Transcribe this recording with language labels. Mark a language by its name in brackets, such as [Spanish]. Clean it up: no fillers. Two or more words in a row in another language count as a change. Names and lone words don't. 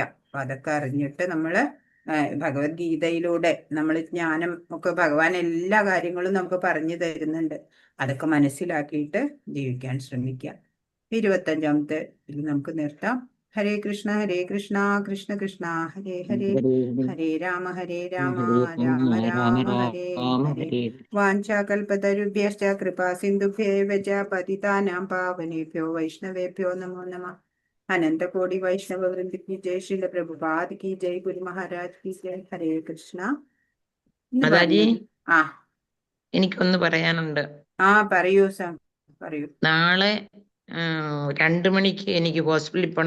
[Malayalam] അപ്പൊ അതൊക്കെ അറിഞ്ഞിട്ട് നമ്മള് ഭഗവത്ഗീതയിലൂടെ നമ്മൾ ജ്ഞാനം ഒക്കെ, ഭഗവാൻ എല്ലാ കാര്യങ്ങളും നമുക്ക് പറഞ്ഞു തരുന്നുണ്ട്. അതൊക്കെ മനസ്സിലാക്കിയിട്ട് ജീവിക്കാൻ ശ്രമിക്കുക. 25ാമത്തെ ഇതിൽ നമുക്ക് നിർത്താം. [Sanskrit] ഹരേ കൃഷ്ണ കൃഷ്ണ കൃഷ്ണ ഹരേ ഹരേ, ഹരേ രാമ രാമ രാമ ഹരേ ഹരേ. വാഞ്ചാകൽപതരുഭ്യശ്ച കൃപാ സിന്ധുഭ്യേവ ച പതിതാനാം പാവനേഭ്യോ വൈഷ്ണവേഭ്യോ നമോ നമഃ. [Hindi] अनंतकोटि वैष्णव वृंद की जय, श्रील प्रभुपाद की जय, गुरु महाराज की जय. [Sanskrit] ഹരേ കൃഷ്ണ. [Malayalam] മാതാജി, ആ എനിക്കൊന്ന് പറയാനുണ്ട്. പറയൂ സാം, പറയൂ. നാളെ 2 മണിക്ക് എനിക്ക് ഹോസ്പിറ്റലിൽ പോണം.